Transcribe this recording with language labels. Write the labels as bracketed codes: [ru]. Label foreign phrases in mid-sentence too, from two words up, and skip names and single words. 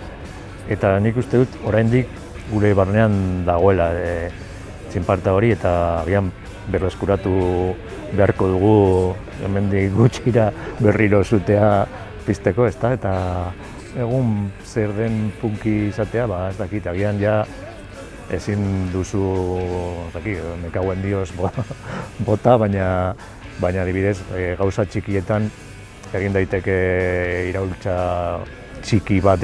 [eu] Eta nik uste dut oraindik gure barnean dagoela txinparta hori eta agian berreskuratu beharko dugu hemendik gutxira berriro zutea pizteko, ezta? Eta egun zer den punki izatea, ez dakit, agian ja ezin duzu, ez dakit, [es] me cago en Dios [eu] bota, baina adibidez gauza txikietan egin daiteke iraultza txiki bat